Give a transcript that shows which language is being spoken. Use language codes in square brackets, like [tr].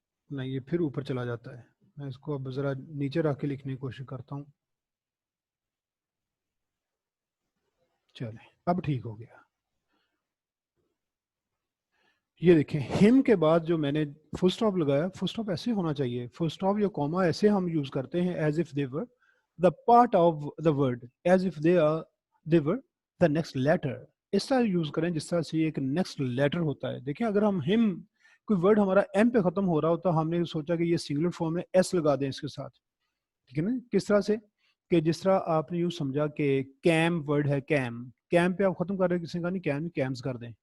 [ur] نہیں، یہ پھر اوپر چلا جاتا ہے. میں اس کو اب ذرا نیچے رکھ کے لکھنے کی کوشش کرتا ہوں. چلیں اب ٹھیک ہو گیا. یہ دیکھیں ہم کے بعد جو میں نے فل سٹاپ لگایا، فل سٹاپ ایسے ہونا چاہیے. [en] full stop [ur] یا کوما ایسے ہم یوز کرتے ہیں [en] As if they were the part of the word, as if they were the next letter. [ur] اس طرح یوز کریں جس طرح سے ایک نیکسٹ لیٹر ہوتا ہے. دیکھیں اگر ہم کوئی ورڈ ہمارا ایم پہ ختم ہو رہا ہوتا، ہم نے سوچا کہ یہ سنگولر فارم میں ایس لگا دیں اس کے ساتھ، ٹھیک ہے نا؟ کس طرح سے کہ جس طرح آپ نے یوں سمجھا کہ کیم ورڈ ہے، کیم پہ آپ ختم کر رہے ہیں، کسی کا نہیں، کیمز کر دیں.